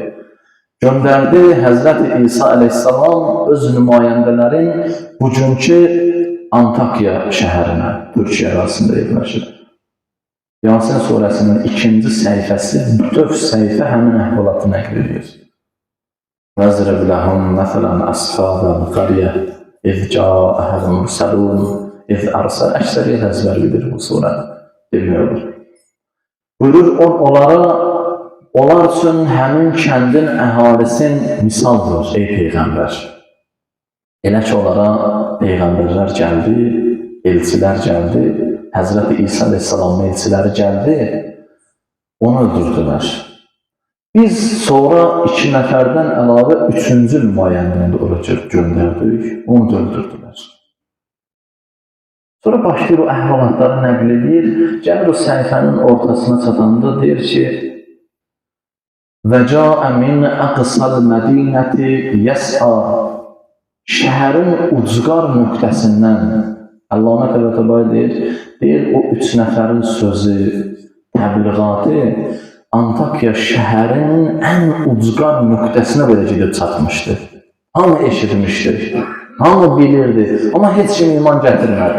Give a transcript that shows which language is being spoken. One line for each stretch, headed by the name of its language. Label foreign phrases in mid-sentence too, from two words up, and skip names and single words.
Azerbaijani: Göndərdi Həzrəti İsa əleyhissalam öz nümayəndələrin bugünkü Antakya şəhərinə, Türkiyə arasında yerləşir. Yasin surəsinin 2-ci səhifəsi, bütöv səhifə həmin əhvalatı nəql edir.
Arabic: وَاضْرِبْ لَهُمْ مَثَلًا أَصْحَابَ الْقَرْيَةِ إِذْ جَاءَهَا الْمُرْسَلُونَ إِذْ أَرْسَلَ
Azerbaijani: Əksəriyyət əzbər bilir bu surə, bilmiyordur. Buyurur, onlar üçün həmin kəndin əhalisin misaldır, ey Peyğəmbər. Elə ki, onlara Peyğəmbərlər gəldi, elçilər gəldi, Həzrəti İsa əleyhissalamın elçiləri gəldi, onu öldürdülər. Biz sonra 2 nəfərdən əlavə 3-cü nümayəndəni ora göndərdik, onu da öldürdülər. Sonra başlayır o əhvalatları nəql edir, gəlir o səhifənin ortasına çatanda deyir ki,
Arabic: وَجَاءَ مِنْ أَقْصَى الْمَدِينَةِ يَسْعَى
Azerbaijani: Şəhərin ucqar nöqtəsindən, Əllamə Təbəttəbai deyir, o 3 nəfərin sözü, təbliğatı, Antakya şəhərinin ən ucqar nöqtəsinə belə gedib çatmışdı. Hamı eşitmişdi, hamı bilirdi, amma heç kim iman gətirmədi.